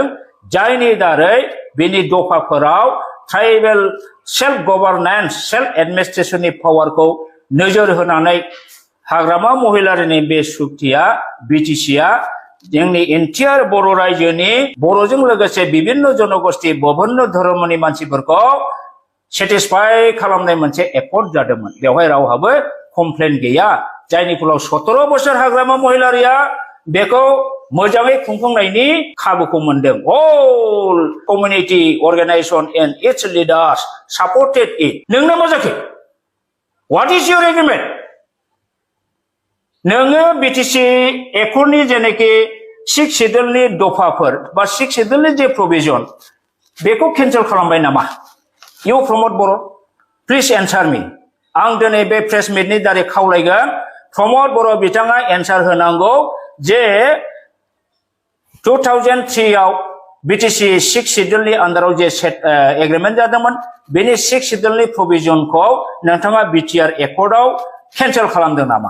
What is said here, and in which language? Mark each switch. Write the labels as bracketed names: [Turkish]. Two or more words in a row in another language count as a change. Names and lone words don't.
[Bodo] जायनि दारै बेनि दफाफोराव [English] tribal self governance self administration [Bodo] पावारखौ नोजोर होनानै हाग्रामा महिलारिनि बे सुक्तिया बिटिसिआ जोंनि एन्टायार बर' रायजोनि बर'जों लोगोसे विभिन्न जनगोष्ठी विभिन्न धर्मनि मानसिफोरखौ सेटिसफाइ खालामनाय मोनसे एकर्ड जादोंमोन। बेवहाय रावहाबो कमप्लेन गैया। जायनि फलाव 17 बोसोर हाग्रामा महिलारिया बेखौ मोजाङै खुंफुंनायनि खाबुखौ मोनदों। [English] All community organization and its leaders supported it. [Bodo] नोंना मा जाखो? [English] What is your agreement? [Bodo] नोङो बिटिसि एकर्डनि जेनेखि 6 शिड्यूलनि दफाफोर बा 6 शिड्यूलनि जे प्रोभिजन बेखौ केन्सेल खालामबाय नामा? [English] You Pramod Boro, please answer me. [Bodo] आं दिनै बे [English] press meet [Bodo] दारै खावलायगोन प्रमद बर' बिथाङा एन्सार होनांगौ जे 2003 आव बिटिसि 6 शिड्यूलनि आन्दाराव जे एग्रिमेन्ट जादोंमोन बेनि 6 शिड्यूलनि प्रोभिजनखौ नोंथाङा बिटिआर एकर्डआव केन्सेल खालामदों नामा?